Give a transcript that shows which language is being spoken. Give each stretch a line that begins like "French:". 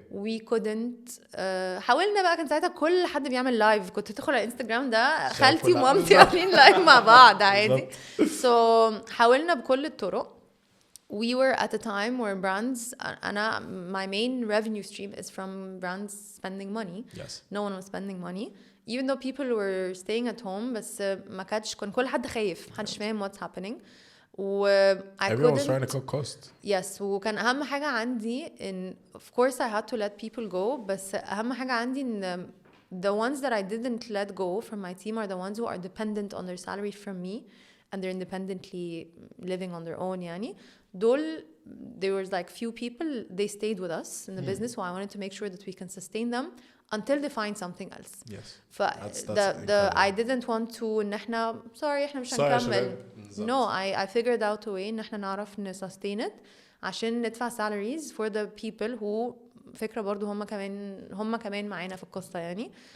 English: We couldn't
Arabic: حاولنا بقى كان ساعتها كل حد بيعمل لايف كنت تدخل على الانستجرام ده خالتي ومامتي عاملين لايف مع بعض عادي. So حاولنا بكل الطرق.
English: We were at a time where brands my main revenue stream is from brands spending money. Yes. No one was spending money. Even though people were staying at home
Arabic: بس ما كانش كان كل حد خايف محدش فاهم
English: what's happening. Everyone was trying to cut cost. Yes,
Arabic: وكان أهم حاجة عندي
English: in of course I had to let people go
Arabic: بس أهم حاجة عندي إن
English: the ones that I didn't let go from my team are the ones who are dependent on their salary from me and they're independently living on their own
Arabic: يعني دول
English: there was like few people they stayed with us in the business so I wanted to make sure that we can sustain them until they find something else. Yes. the I didn't want to
Arabic: إن إحنا
English: sorry
Arabic: إحنا مش هنكمل.
English: No, I figured out a way
Arabic: إن إحنا نعرف ن
English: sustain it
Arabic: عشان ندفع
English: salaries for the people who
Arabic: فكرة برضو هم كمان معانا في القصة يعني.